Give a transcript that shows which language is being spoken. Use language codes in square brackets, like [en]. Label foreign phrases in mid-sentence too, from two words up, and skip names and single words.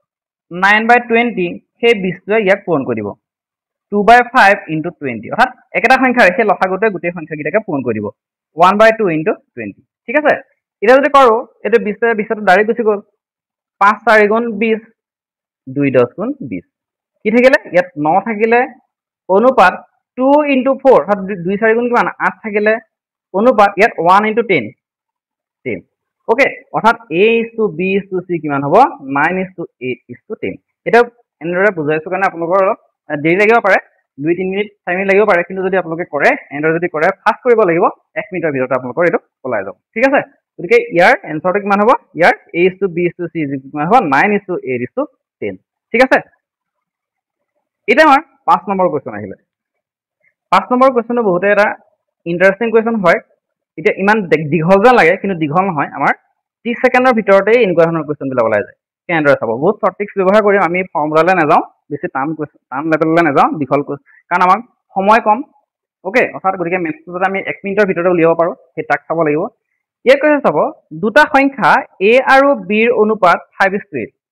[as] 9/20 সেই 20টোৱে ইয়াক পূৰণ কৰি দিব 2/5 ইনটু 20 অৰ্থাৎ একেটা সংখ্যাৰে সেই লসাগুটোৱে গোটেই সংখ্যাকেইটাকে পূৰণ কৰি দিব 1/2 ইনটু 20 ঠিক আছে এতিয়া যদি কৰোঁ এইটো 20 20টো ডাইৰেক্ট গুচি গ'ল 5 4 গুণ 20 2 10 গুণ 20 কি থাকিলে ইয়াত 9 থাকিলে অনুপাত 2 ইনটু 4 অৰ্থাৎ 2 4 গুণ কিমান 8 থাকিলে অনুপাত ইয়াত 1 ইনটু 10 ওকে অৰ্থাৎ [en] a is to b is to c [as] কিমান হ'ব [en] 9 is to 8 is to 10 [as] এটা এনেদৰে বুজাইছো কাৰণে আপোনালোকৰ অলপ দেৰি লাগিব পাৰে 2-3 মিনিট 4 মিনিট লাগিব পাৰে কিন্তু যদি আপোনালোকে কৰে এনেদৰে যদি কৰে ফাষ্ট কৰিব লাগিব 1 মিনিটৰ ভিতৰত আপোনালোকৰ এইটো ওলাই যাব ঠিক আছে গতিকে ইয়াৰ এনসাৰটো কিমান হ'ব ইয়াৰ [en] a is to b is to c [as] কিমান হ'ব [en] 9 is to 8 is to 10 [as] ঠিক আছে এটা আমাৰ 5 নম্বৰ কোৱেশ্চন আহিলে 5 নম্বৰ কোৱেশ্চনটো বহুতে এটা ইন্টাৰেষ্টিং কোৱেশ্চন হয় এটা ইমান দীঘল যেন লাগে কিন্তু দীঘল নহয় আমাৰ 30 সেকেন্ডৰ ভিতৰতে এনেকুৱা ধৰণৰ কোৱেশ্চন বিলাক ওলাই যায় কেনেদৰে চাব বহুত [en] short tricks [as] ব্যৱহাৰ কৰিম আমি ফৰ্মুলালৈ নাযাওঁ বেছি টান লেভেললৈ নাযাওঁ দীঘল কাৰণ আমাক সময় কম ওকে অৰ্থাৎ গতিকে মেথছটো যদি আমি 1 মিনিটৰ ভিতৰতে উলিয়াব পাৰোঁ সেই তাক চাব লাগিব ইয়াত কৈছে চাব দুটা সংখ্যা a আৰু b ৰ অনুপাত 5:8